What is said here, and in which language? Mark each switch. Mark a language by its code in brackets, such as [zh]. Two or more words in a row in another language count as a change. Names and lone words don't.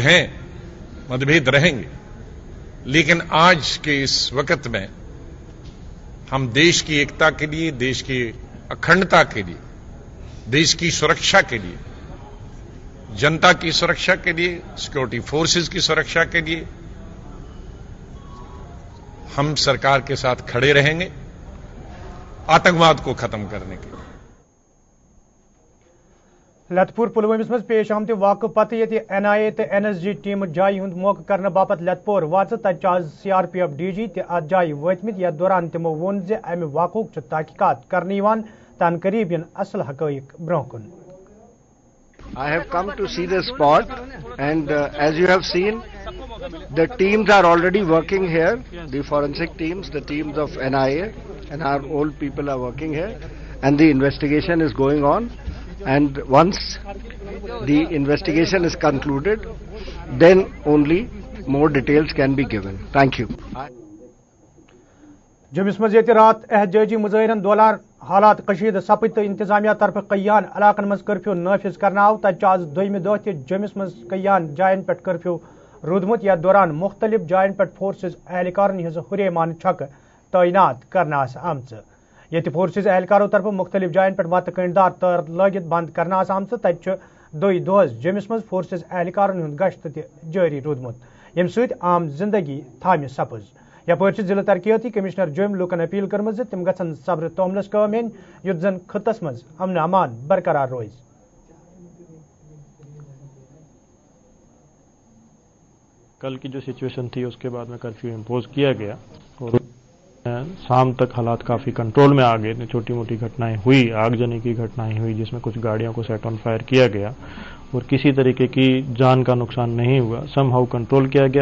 [hi] हैं, मतभेद रहेंगे, लेकिन आज के इस वक्त में हम देश की एकता के लिए, देश की अखंडता के लिए, देश की सुरक्षा के लिए, जनता की सुरक्षा के लिए, [en] security forces [hi] की सुरक्षा के लिए हम सरकार के साथ खड़े रहेंगे, आतंकवाद को खत्म करने के लिए। [ks] लतपुर पुलवामिस मज पेश आमत वाक़ पत ये NIA तो NSG टीम जाय हुंद मौक करने बापत लतपुर वाच तज आज CRPF DG अत जाय वतमित यथ दौरान तिमो वोन जे अमि वाक़ुक तहकीकात करने तन करीब इन असल हक़ाइक़ ब्रोह कुन। [en] I have come to see the spot, and as you have seen, the teams are already working here, the forensic teams, the teams of NIA, and our old people are working here, and the investigation is going on, and once the investigation is concluded, then only more details can be given. Thank you. [ks] जमिस मज रात एहतजाजी मुजाहिरन दौरान हालात कशीद सपद तो इंतजामिया तरफ कयान इलाकन मज कर्फ्यू नाफिज करना आव तज आज दोयमि दह त जमिस मज कयान जायन पे कर्फ्यू रूदमुत यथ दौरान मुख्तलिफ जायन पे फोर्सेज एहलकारन हज हुरेमान छक तैनात करना आमच ये फोर्सेज एहलकारों तरफ मुख्तलिफ जायन पे मत कंडार तर लगित बंद करना आमच तज दोई दोहस जमिस मज फोर्सेज एहलकारन हुंद गश्त त जारी रूदमुत यम सत आम जिंदगी थामि सपज यपर जिला तरक्याती कमिश्नर जोम लूकन अपील कर्म तम गन सब्र तोमलस कम युत जन खत्स मज अमन अमान बरकरार रोज। [hi] कल की जो सिचुएशन थी उसके बाद में [en] curfew impose [hi] किया गया और शाम तक हालात काफ़ी कंट्रोल में आ गए। छोटी मोटी घटनाएं हुई, आगजनी की घटनाएं हुई जिसमें कुछ गाड़ियों को [en] set on fire [hi] किया गया और किसी तरीके की जान का नुकसान नहीं हुआ, समहाउ कंट्रोल किया गया।